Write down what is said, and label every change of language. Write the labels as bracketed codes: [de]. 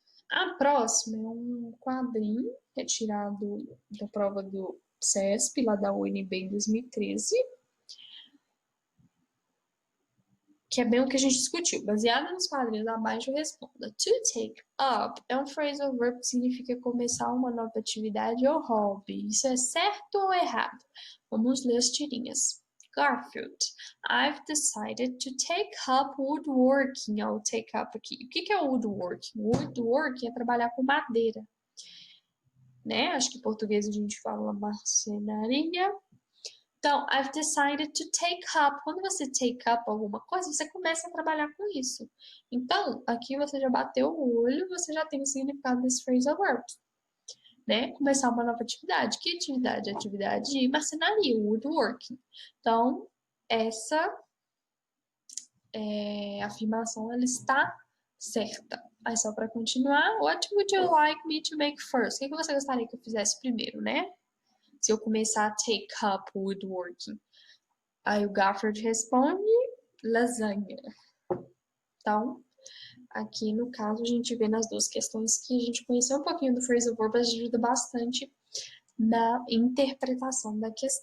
[pt] A próxima é um quadrinho retirado da prova do CESP, lá da UNB em 2013, que é bem o que a gente discutiu. Baseado nos quadrinhos abaixo, responda. To take up é um phrasal verb que significa começar uma nova atividade ou hobby. Isso é certo ou errado? Vamos ler as tirinhas. [en] Garfield, I've decided to take up woodworking. [pt] Ó, o take up aqui. O que é woodworking? Woodworking é trabalhar com madeira. Né? Acho que em português a gente fala marcenaria. [en] Então, I've decided to take up. [pt] Quando você take up alguma coisa, você começa a trabalhar com isso. Então, aqui você já bateu o olho, você já tem o significado desse phrasal verb. Né? Começar uma nova atividade. Que atividade? Atividade de marcenaria, woodworking. Então, essa afirmação, ela está certa. Aí, só para continuar, [en] what would you like me to make first? [pt] O que você gostaria que eu fizesse primeiro, né? Se eu começar a take up woodworking. Aí o Garfield responde, lasanha. Então, aqui no caso, a gente vê nas duas questões que a gente conheceu um pouquinho do phrasal verb, ajuda bastante na interpretação da questão.